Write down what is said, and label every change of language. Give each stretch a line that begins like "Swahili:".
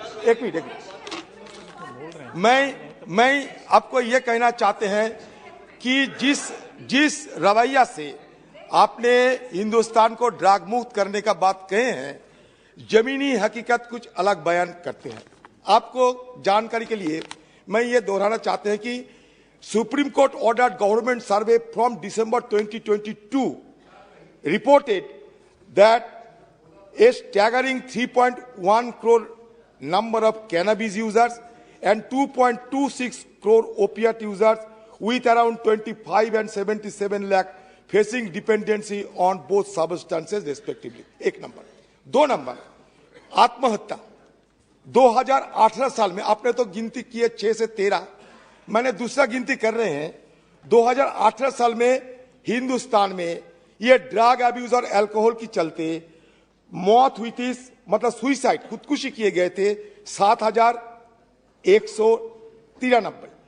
Hindi: एक मिनट मैं आपको ये कहना चाहते हैं कि जिस रवैया से आपने हिंदुस्तान को ड्रग मुक्त करने का बात कहे हैं, जमीनी हकीकत कुछ अलग बयान करते हैं। आपको जानकारी के लिए मैं ये दोहराना चाहते हैं कि
English: Supreme Court ordered government survey from December 2022 reported that a staggering 3.1 crore number of cannabis users and 2.26 crore opiate users with around 25 and 77 lakh facing dependency on both substances respectively।
Hindi: 1 number. 2 number, आत्महत्या 2018 साल में आपने तो गिनती की है 6 से 13, मैंने दूसरा गिनती कर रहे हैं। 2018 साल में हिंदुस्तान में ये ड्रग अब्यूज और अल्कोहल की चलते मौत हुई थी, मतलब सुइसाइड, खुदकुशी किए गए थे 7,193।